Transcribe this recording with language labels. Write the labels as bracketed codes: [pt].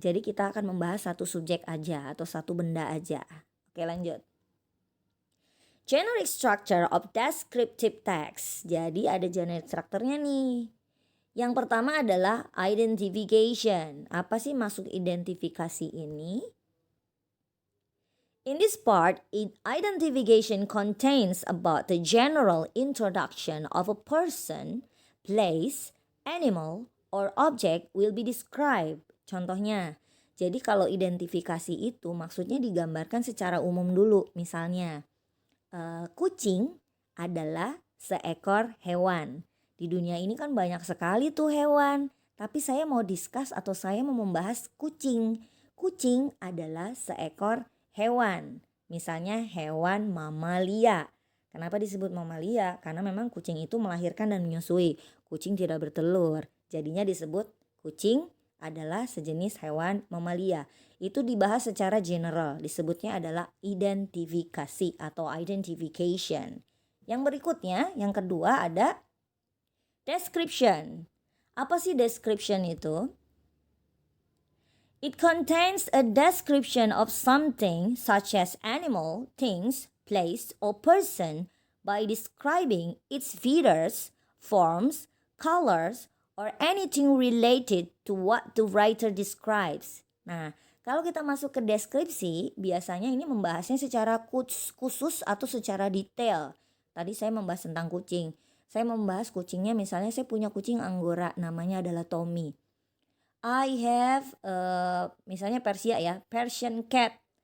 [id] Jadi kita akan membahas satu subjek aja atau satu benda aja. Oke, lanjut. [en] Generic structure of descriptive text. [id] Jadi ada generic structure-nya nih. Yang pertama adalah identification. Apa sih maksud identifikasi ini? [en] In this part, identification contains about the general introduction of a person, place, animal, or object will be described. [id] Contohnya, jadi kalau identifikasi itu maksudnya digambarkan secara umum dulu. Misalnya, kucing adalah seekor hewan. Di dunia ini kan banyak sekali tuh hewan. Tapi saya mau discuss atau saya mau membahas kucing. Kucing adalah seekor hewan. Misalnya hewan mamalia. Kenapa disebut mamalia? Karena memang kucing itu melahirkan dan menyusui. Kucing tidak bertelur. Jadinya disebut kucing adalah sejenis hewan mamalia. Itu dibahas secara general. Disebutnya adalah identifikasi atau identification. Yang berikutnya, yang kedua ada description. Apa sih description itu? [en] It contains a description of something such as animal, things, place, or person by describing its features, forms, colors, or anything related to what the writer describes. [id] Nah, kalau kita masuk ke deskripsi, biasanya ini membahasnya secara khusus atau secara detail. Tadi saya membahas tentang kucing. Saya membahas kucingnya, misalnya saya punya kucing Anggora, namanya adalah Tommy. [en] I have [id] misalnya [en] Persia ya, Persian cat.